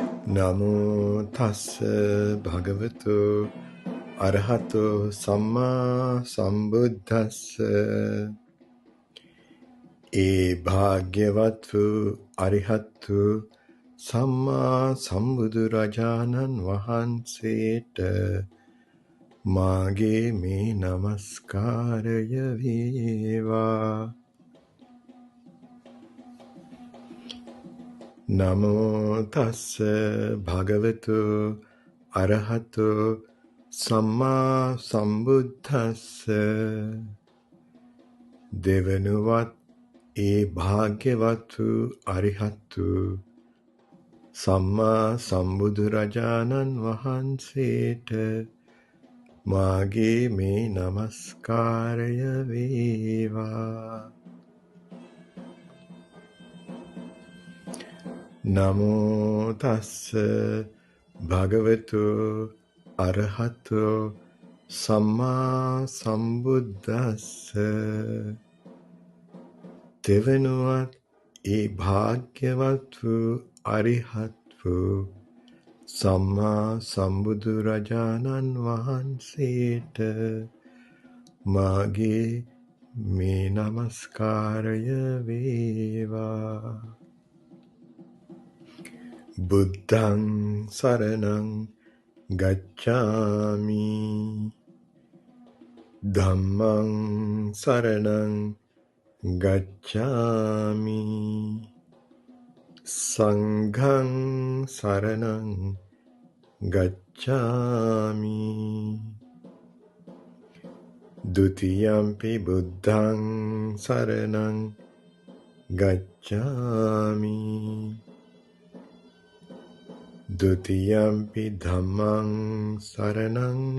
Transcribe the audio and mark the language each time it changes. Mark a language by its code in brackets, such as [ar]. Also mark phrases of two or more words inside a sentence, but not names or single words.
[pi] නමෝ තස්ස භගවතු අරහතෝ සම්මා සම්බුද්දස්ස [si] ඒ භාග්‍යවත් වූ අරිහත්තු සම්මා සම්බුදුරජාණන් වහන්සේට මාගේ මේ නමස්කාරය වේවා. [pi] නමෝ තස්ස භගවතු අරහතෝ සම්මා සම්බුද්දස්ස [si] දෙවනුවත් ඒ භාග්‍යවත් වූ අරිහත්තු සම්මා සම්බුදුරජාණන් වහන්සේට මාගේ මේ නමස්කාරය වේවා. [pi] නමෝ තස්ස භගවතු අරහතෝ සම්මා සම්බුද්දස්ස [si] දෙවනුවත් ඒ භාග්‍යවත් වූ අරිහත් වූ සම්මා සම්බුදුරජාණන් වහන්සේට මාගේ මේ නමස්කාරය වේවා. [pi] බුද්ධං සරණං ගච්ඡාමි ධම්මං සරණං ගච්ඡාමි සංඝං සරණං ගච්ඡාමි ဒုတိယံ පි බුද්ධං සරණං ගච්ඡාමි ဒုတိယံ පි ධම්මං සරණං